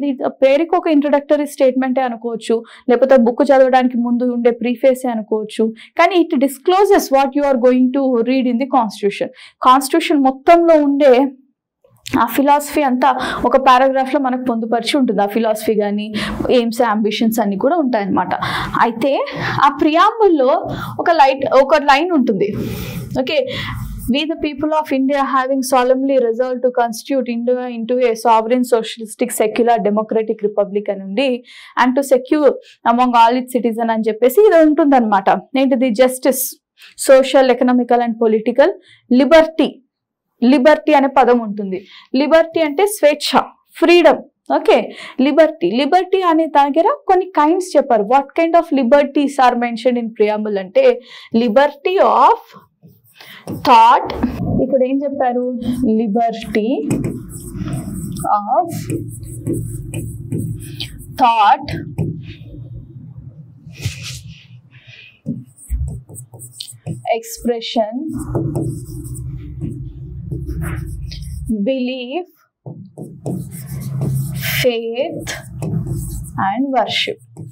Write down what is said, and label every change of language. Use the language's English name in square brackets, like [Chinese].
[Telugu] ఇది పేరుకి ఒక ఇంట్రడక్టరీ స్టేట్మెంటే అనుకోవచ్చు, లేకపోతే బుక్ చదవడానికి ముందు ఉండే ప్రీఫేసే అనుకోవచ్చు, కానీ [English] It discloses what you are going to read in the constitution. [Telugu] Constitution మొత్తంలో ఉండే ఆ ఫిలాసఫీ అంతా ఒక పారాగ్రాఫ్ లో మనకు పొందుపరిచి ఉంటుంది. ఆ ఫిలాసఫీ కానీ ఎయిమ్స్, అంబిషన్స్ అన్ని కూడా ఉంటాయన్నమాట. [English] అయితే ఆ ప్రియాంబుల్లో ఒక లైన్ ఉంటుంది, okay, we the people of India having solemnly resolved to constitute India into a sovereign socialistic secular democratic republic anundi and to secure among all its citizens [Telugu] అని చెప్పేసి ఇది ఉంటుంది అనమాట. ఏంటిది, justice, social, economical and political, Liberty అనే పదం ఉంటుంది. Liberty అంటే స్వేచ్ఛ, ఫ్రీడమ్, ఓకే, లిబర్టీ అనే దగ్గర కొన్ని కైండ్స్ చెప్పారు. [English] what kind of liberties are mention in preamble అంటే liberty of thought, [Telugu] ఇక్కడ ఏం చెప్పారు, [English] Liberty of thought, expression, belief, faith and worship.